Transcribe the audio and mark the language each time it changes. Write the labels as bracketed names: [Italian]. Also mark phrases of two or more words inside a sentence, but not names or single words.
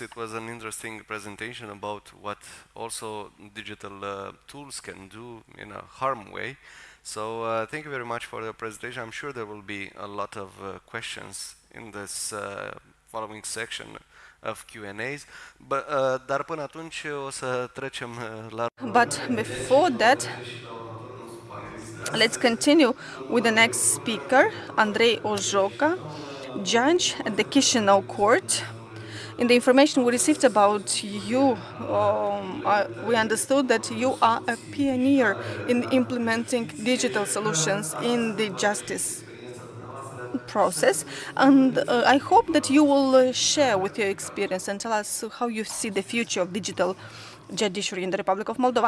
[English] It was an interesting presentation about what also digital tools can do in a harm way. So thank you very much for the presentation. I'm sure there will be a lot of questions in this following section of Q&As. [Romanian] Dar până atunci o să trecem la... [English] But before that, let's continue with the next speaker, Andrei Ojoca, judge at the Chisinau court. In the information we received about you, we understood that you are a pioneer in implementing digital solutions in the justice process, and I hope that you will share with your experience and tell us how you see the future of digital judiciary in the Republic of Moldova.